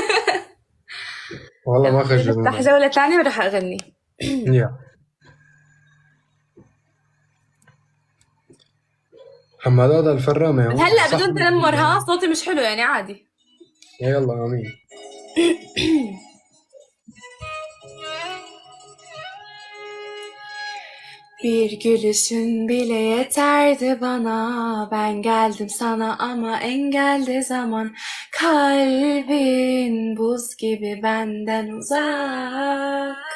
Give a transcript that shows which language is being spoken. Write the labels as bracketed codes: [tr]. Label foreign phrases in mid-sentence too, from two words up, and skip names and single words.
[ar] والله ما نفتح خجلوني. جوله ثانيه ورح اغني. يا حمادات الفرامة من هو هلا صح. بدون تنمر، ها صوتي مش حلو يعني عادي. يلا امين. [tr] Bir gülüşün bile yeterdi bana. Ben geldim sana ama engelde zaman. Kalbin buz gibi benden uzak.